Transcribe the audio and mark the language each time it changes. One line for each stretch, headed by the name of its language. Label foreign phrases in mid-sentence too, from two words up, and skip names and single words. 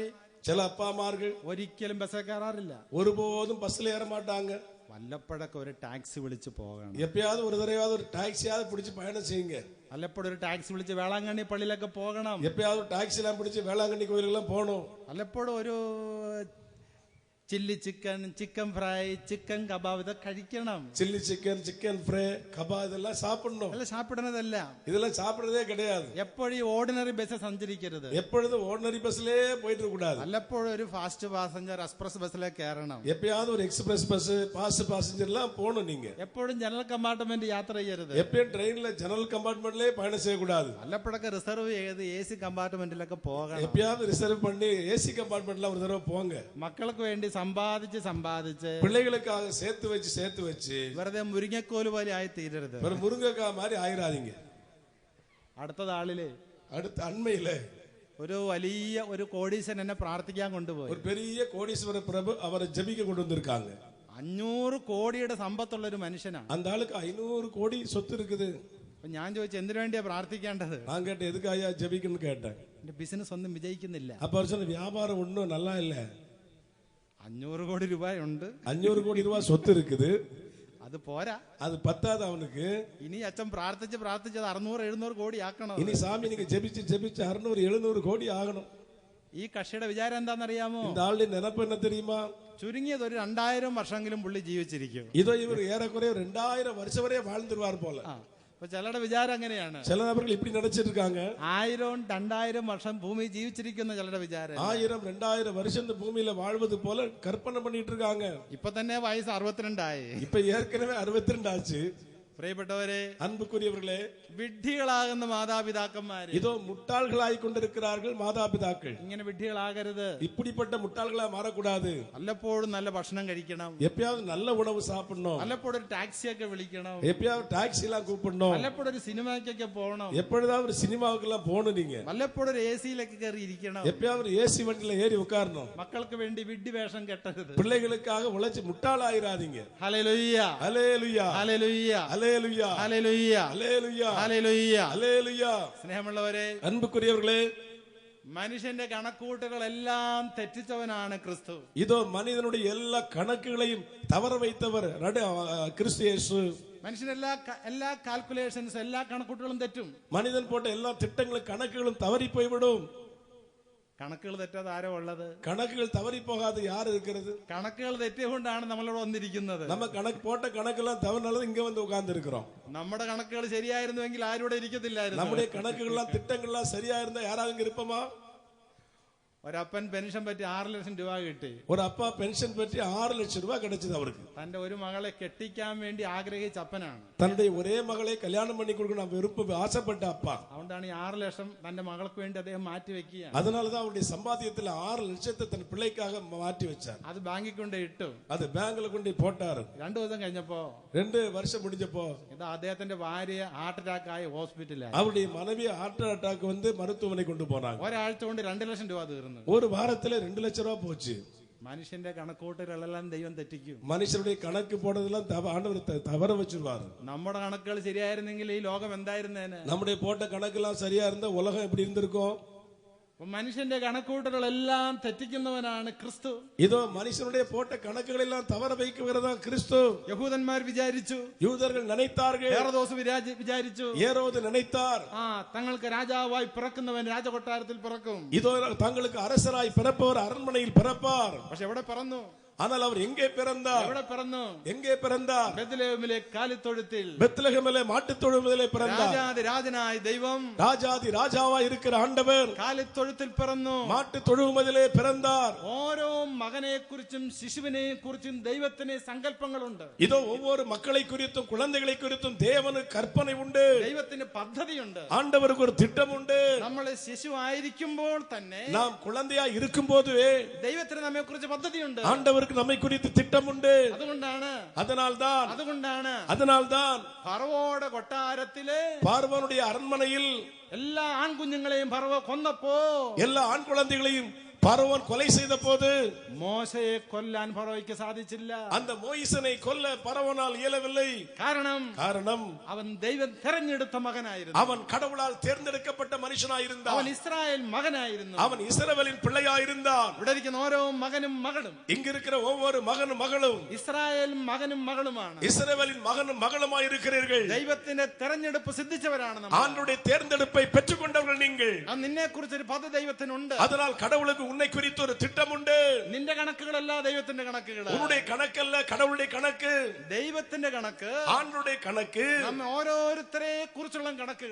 Tamil: சில அப்பா அம்மார்கள்
Malayalam: ഒരിക്കലും ബസ്സിൽ കയറാറില്ല.
Tamil: ஒருபோதும் பஸ்ல ஏற மாட்டாங்க.
Malayalam: വല്ലപ്പോഴൊക്കെ ഒരു ടാക്സി വിളിച്ച് പോകണം.
Tamil: எப்பயாவது ஒரு தடவையாவது ஒரு டாக்ஸியாவது பிடிச்சு பயணம் செய்யுங்க.
Malayalam: വല്ലപ്പോഴും ഒരു ടാക്സി വിളിച്ച് വേളാങ്കണ്ണി പള്ളിയിലൊക്കെ പോകണം.
Tamil: எப்பயாவது டாக்ஸி எல்லாம் பிடிச்சு வேளாங்கண்ணி கோயிலுக்கு எல்லாம் போகணும்.
Malayalam: വല്ലപ്പോഴും ഒരു
English: chilli chicken, chicken fry, chicken kebab
Malayalam: ഇതൊക്കെ കഴിക്കണം.
English: chilli chicken, chicken fry,
Tamil: கபா இதெல்லாம் சாப்பிடணும்.
Malayalam: അല്ല சாப்பிடுறதല്ല.
Tamil: இதெல்லாம் சாப்பிடுறதே கிடையாது.
Malayalam: എപ്പോഴും
English: ordinary bus
Malayalam: സഞ്ചരിക്കരുത്.
Tamil: எப்பொழுதும்
English: ordinary bus
Tamil: போயிட்டு இருக்க கூடாது.
Malayalam: വല്ലപ്പോഴും ഒരു
English: fast passenger express bus
Malayalam: കയറണം.
Tamil: எப்பயாவது ஒரு
English: express bus, fast passenger
Tamil: போகணும். நீங்க
Malayalam: എപ്പോഴും
English: general compartment
Malayalam: യാത്ര ചെയ്യരുത്.
Tamil: எப்பயும் ட்ரெயின்ல
English: general compartment
Tamil: பயணம் செய்யக்கூடாது.
Malayalam: വല്ലപ്പോഴൊക്കെ റിസർവ് ചെയ്ത്
English: AC compartment
Malayalam: പോകണം.
Tamil: எப்பயாவது ரிசர்வ் பண்ணி
English: AC compartment
Tamil: ஒரு தடவை போங்க.
Malayalam: മക്കൾക്ക് വേണ്ടി സമ്പാദിച്ച്
Tamil: பிள்ளைகளுக்காக சேர்த்து வச்சு
Malayalam: വെറുതെ മുരിങ്ങക്കോല് പോലെ ആയി തീരരുത്.
Tamil: ஒரு முருங்கைக்காய் மாதிரி ஆயிராதீங்க.
Malayalam: അടുത്ത നാളില്
Tamil: அடுத்த அண்மையில
Malayalam: ഒരു വലിയ ഒരു കോടീശ്വരൻ എന്നെ പ്രാർത്ഥിക്കാൻ കൊണ്ടുപോയി.
Tamil: ஒரு பெரிய கோடீஸ்வர பிரபு அவரை ஜெபிக்க கொண்டு வந்திருக்காங்க.
Malayalam: 500 കോടിയുടെ സമ്പത്തുള്ള ഒരു മനുഷ്യനാണ്.
Tamil: அந்த ஆளுக்கு 500 கோடி சொத்து இருக்குது.
Malayalam: അപ്പൊ ഞാൻ ചോദിച്ചു എന്തിനു വേണ്ടിയാ പ്രാർത്ഥിക്കേണ്ടത്?
Tamil: நான் கேட்டேன் எதுக்காக ஜெபிக்கணும்னு கேட்டேன்.
Malayalam: എന്റെ ബിസിനസ് ഒന്നും വിജയിക്കുന്നില്ല.
Tamil: அப்ப அவர் சொன்ன வியாபாரம் ஒன்றும் நல்லா இல்ல.
Malayalam: 500 കോടി രൂപയുണ്ട്,
Tamil: 500 கோடி ரூபாய் சொத்து இருக்குது.
Malayalam: അത് പോരാ,
Tamil: அது பத்தாது அவனுக்கு.
Malayalam: ഇനി അച്ഛൻ പ്രാർത്ഥിച്ചത് 600-700 കോടി ആക്കണം.
Tamil: இனி சாமி நீங்க ஜெபிச்சு 600-700 கோடி ஆகணும்.
Malayalam: ഈ കക്ഷിയുടെ വിചാരം എന്താണെന്നറിയാമോ?
Tamil: இந்த ஆளுடைய நினைப்பு என்ன தெரியுமா?
Malayalam: ചുരുങ്ങിയത് ഒരു 2000 വർഷമെങ്കിലും പുള്ളി ജീവിച്ചിരിക്കും.
Tamil: இதோ இவர் ஏறக்குறைய 2000 வருஷம் வரைய வாழ்ந்துருவார் போல.
Malayalam: അപ്പൊ ചിലരുടെ വിചാരം അങ്ങനെയാണ്.
Tamil: சில நபர்கள் இப்படி நினைச்சிட்டு இருக்காங்க.
Malayalam: 1000-2000 വർഷം ഭൂമി ജീവിച്ചിരിക്കുന്ന ചിലരുടെ വിചാരം
Tamil: 1000-2000 வருஷம் இந்த பூமியில வாழ்வது போல கற்பனை பண்ணிட்டு இருக்காங்க.
Malayalam: ഇപ്പൊ തന്നെ വയസ്സ് 62 ആയി.
Tamil: இப்ப ஏற்கனவே 62 ஆச்சு.
Malayalam: പ്രിയപ്പെട്ടവരെ,
Tamil: அன்புக்குரியவர்களே,
Malayalam: വിഡ്ഢികളാകുന്ന മാതാപിതാക്കന്മാര്
Tamil: இதோ முட்டாள்களாய் கொண்டிருக்கிறார்கள் மாதாபிதாக்கள்.
Malayalam: ഇങ്ങനെ വിഡ്ഢികളാകരുത്.
Tamil: இப்படிப்பட்ட முட்டாள்களா மாறக்கூடாது.
Malayalam: വല്ലപ്പോഴും നല്ല ഭക്ഷണം കഴിക്കണം.
Tamil: எப்பயாவது நல்ல உணவு சாப்பிடணும்.
Malayalam: വല്ലപ്പോഴും ഒരു ടാക്സിയൊക്കെ വിളിക്കണം.
Tamil: எப்பயாவது டாக்ஸி எல்லாம் கூப்பிடணும்.
Malayalam: വല്ലപ്പോഴും ഒരു സിനിമയ്ക്കൊക്കെ പോകണം.
Tamil: எப்பொழுதாவது ஒரு சினிமாவுக்கு எல்லாம் போகணும். நீங்க
Malayalam: വല്ലപ്പോഴും ഒരു AC-യിലൊക്കെ കയറി ഇരിക്കണം.
Tamil: எப்பயாவது ஒரு ஏசி வண்டியில ஏறி உட்காரணும்.
Malayalam: മക്കൾക്ക് വേണ്ടി വിഡ്ഢി വേഷം കെട്ടരുത്.
Tamil: பிள்ளைகளுக்காக உழைச்சு முட்டாளாயிராதீங்க.
Malayalam: ഹല്ലേലൂയ,
Tamil: ஹல்லேலூயா,
Malayalam: ഹല്ലേലൂയ,
Tamil: ஹல்லேலூயா,
Malayalam: ഹല്ലേലൂയ,
Tamil: ஹல்லேலூயா,
Malayalam: ഹല്ലേലൂയ.
Tamil: ஹல்லேலூயா.
Malayalam: സ്നേഹമുള്ളവരെ,
Tamil: அன்புக்குரியவர்களே,
Malayalam: മനുഷ്യന്റെ കണക്കൂട്ടുകളെല്ലാം തെറ്റിച്ചവനാണ് ക്രിസ്തു.
Tamil: இதோ மனிதனுடைய எல்லா கணக்குகளையும் தவற வைத்தவர் கிறிஸ்து இயேசு.
Malayalam: മനുഷ്യൻ എല്ലാ കാൽക്കുലേഷൻസ്, എല്ലാ കണക്കൂട്ടുകളും തെറ്റും.
Tamil: மனிதன் போட்ட எல்லா திட்டங்களும் கணக்குகளும் தவறி போய்விடும்.
Malayalam: കണക്കുകൾ തെറ്റാതെ ആരോ ഉള്ളത്?
Tamil: கணக்குகள் தவறி போகாது யார் இருக்கிறது?
Malayalam: കണക്കുകൾ തെറ്റിയതുകൊണ്ടാണ് നമ്മളിവിടെ വന്നിരിക്കുന്നത്.
Tamil: நம்ம கணக்கு போட்ட கணக்கெல்லாம் தவறுனால இங்க வந்து உட்கார்ந்து இருக்கிறோம்.
Malayalam: നമ്മുടെ കണക്കുകൾ ശരിയായിരുന്നുവെങ്കിൽ ആരും ഇവിടെ ഇരിക്കത്തില്ലായിരുന്നു.
Tamil: நம்முடைய கணக்குகள்லாம் திட்டங்கள்லாம் சரியா இருந்தா யாராவது இங்க இருப்போமா?
Malayalam: ഒരപ്പൻ പെൻഷൻ പറ്റി 6 ലക്ഷം രൂപ കിട്ടി.
Tamil: ஒரு அப்பா பென்ஷன் பற்றி 6 லட்சம் ரூபாய் கிடைச்சது அவருக்கு.
Malayalam: തന്റെ ഒരു മകളെ കെട്ടിക്കാൻ വേണ്ടി ആഗ്രഹിച്ച അപ്പനാണ്.
Tamil: தன்னுடைய ஒரே மகளை கல்யாணம் பண்ணி கொடுக்கணும் விருப்பம் ஆசைப்பட்ட அப்பா.
Malayalam: അതുകൊണ്ടാണ് ഈ 6 ലക്ഷം തന്റെ മകൾക്ക് വേണ്ടി അദ്ദേഹം മാറ്റി വെക്കുകയാണ്.
Tamil: அதனாலதான் அவருடைய சம்பாத்தியத்தில் 6 லட்சத்தை தன் பிள்ளைக்காக மாற்றி வச்சார்.
Malayalam: അത് ബാങ്കിൽ കൊണ്ട് ഇട്ടു.
Tamil: அது பேங்க்ல கொண்டு போட்டாரு.
Malayalam: 2 ദിവസം കഴിഞ്ഞപ്പോ
Tamil: 2 வருஷம் முடிஞ்சப்போ
Malayalam: ഇത് അദ്ദേഹത്തിന്റെ ഭാര്യ
English: heart attack
Malayalam: ആയി ഹോസ്പിറ്റലായി.
Tamil: அவருடைய மனைவி
English: heart attack
Tamil: வந்து மருத்துவமனை கொண்டு போனாங்க.
Malayalam: ഒരാഴ്ച കൊണ്ട് 2 ലക്ഷം രൂപ തീർന്നു.
Tamil: ஒரு வாரத்துல 2 லட்சம் ரூபாய் போச்சு.
Malayalam: മനുഷ്യന്റെ കണക്കൂട്ടലെല്ലാം ദൈവം തെറ്റിക്കും.
Tamil: மனுஷனுடைய கணக்கு போடுறதெல்லாம் ஆண்டவர் தவற வச்சிருவாரு.
Malayalam: നമ്മുടെ കണക്കുകൾ ശരിയായിരുന്നെങ്കിൽ ഈ ലോകം എന്തായിരുന്നേനെ?
Tamil: நம்முடைய போட்ட கணக்கெல்லாம் சரியா இருந்தா உலகம் எப்படி இருந்திருக்கும்?
Malayalam: മനുഷ്യന്റെ കണക്കൂട്ടലെല്ലാം തെറ്റിക്കുന്നവനാണ് ക്രിസ്തു.
Tamil: இதோ மனுஷனுடைய போட்ட கணக்குகள் எல்லாம் தவற வைக்கிறதா கிறிஸ்து.
Malayalam: യഹൂദന്മാർ വിചാരിച്ചു,
Tamil: யூதர்கள் நினைத்தார்கள்,
Malayalam: ഹെരോദോസ് വിചാരിച്ചു,
Tamil: ஏரோது நினைத்தார்,
Malayalam: തങ്ങൾക്ക് രാജാവായി പിറക്കുന്നവൻ രാജകൊട്ടാരത്തിൽ പിറക്കും.
Tamil: இதோ தங்களுக்கு அரசராய் பிறப்பவர் அரண்மனையில் பிறப்பார்.
Malayalam: പക്ഷെ എവിടെ പിറന്നു?
Tamil: ஆனால் அவர் எங்கே பிறந்தார்?
Malayalam: എവിടെ പിറന്നു?
Tamil: எங்கே பிறந்தார்?
Malayalam: ബെത്ലഹേമിലെ കാലിത്തൊഴുത്തിൽ.
Tamil: பெத்லகேமிலே மாட்டுத் தொழுவதிலே பிறந்தார்.
Malayalam: രാജാതി രാജനായ ദൈവം,
Tamil: ராஜாதி ராஜாவாய் இருக்கிற ஆண்டவர்
Malayalam: കാലിത്തൊഴുത്തിൽ പിറന്നു.
Tamil: மாட்டுத் தொழுவதிலே பிறந்தார்.
Malayalam: ഓരോ മകനെ കുറിച്ചും ശിശുവിനെ കുറിച്ചും ദൈവത്തിന് സങ്കല്പങ്ങളുണ്ട്.
Tamil: இதோ ஒவ்வொரு மக்களை குறித்தும் குழந்தைகளை குறித்தும் தேவனுக்கு கற்பனை உண்டு.
Malayalam: ദൈവത്തിന് പദ്ധതിയുണ്ട്.
Tamil: ஆண்டவருக்கு ஒரு திட்டம் உண்டு.
Malayalam: നമ്മളെ ശിശു ആയിരിക്കുമ്പോൾ തന്നെ,
Tamil: நாம் குழந்தையாய் இருக்கும் போதுவே
Malayalam: ദൈവത്തിന് നമ്മെ കുറിച്ച് പദ്ധതിയുണ്ട്.
Tamil: ஆண்டவருக்கு நம்மை குறித்து திட்டம் உண்டு. அதனால்தான்
Malayalam: ഫറവോയുടെ കൊട്ടാരത്തിലെ
Tamil: பார்வோனுடைய அரண்மனையில்
Malayalam: എല്ലാ ആൺകുഞ്ഞുങ്ങളെയും ഫറവോ കൊന്നപ്പോ,
Tamil: எல்லா ஆண் குழந்தைகளையும் பார்வோன் கொலை செய்த போது
Malayalam: മോശയെ കൊല്ലാൻ ഫറവോയ്ക്ക് സാധിച്ചില്ല.
Tamil: அந்த மோயிசனை கொல்ல பார்வோனால் இயலவில்லை. காரணம்
Malayalam: അവൻ ദൈവം തെരഞ്ഞെടുത്ത മകനായിരുന്നു.
Tamil: அவன் கடவுளால் தேர்ந்தெடுக்கப்பட்ட மனுஷனாயிருந்தான்.
Malayalam: അവൻ ഇസ്രായേൽ മകനായിരുന്നു.
Tamil: அவன் இஸ்ரவேலின் பிள்ளையாயிருந்தான்.
Malayalam: ഇവിടെ ഇരിക്കുന്ന ഓരോ മകനും മകളും,
Tamil: இங்க இருக்கிற ஒவ்வொரு மகனும் மகளும்
Malayalam: ഇസ്രായേൽ മകനും മകളുമാണ്.
Tamil: இஸ்ரவேலின் மகனும் மகளுமாய் இருக்கிறீர்கள்.
Malayalam: ദൈവത്തിന്റെ തെരഞ്ഞെടുപ്പ് സിദ്ധിച്ചവരാണ്.
Tamil: ஆண்டவருடைய தேர்ந்தெடுப்பை பெற்றுக்கொண்டவர்கள் நீங்கள்.
Malayalam: നിന്നെ കുറിച്ചൊരു പദ്ധതി ദൈവത്തിനുണ്ട്.
Tamil: அதனால் கடவுளுக்கு உன்னை குறித்து ஒரு திட்டம் உண்டு.
Malayalam: നിന്റെ കണക്കുകളല്ല ദൈവത്തിന്റെ കണക്കുകൾ.
Tamil: உன்னுடைய கணக்கல்ல கடவுளுடைய கணக்கு.
Malayalam: ദൈവത്തിന്റെ കണക്ക്
Tamil: ஆண்டவருடைய கணக்கு
Malayalam: നമ്മ ഓരോരുത്തരെ കുറിച്ചുള്ള കണക്കുകൾ.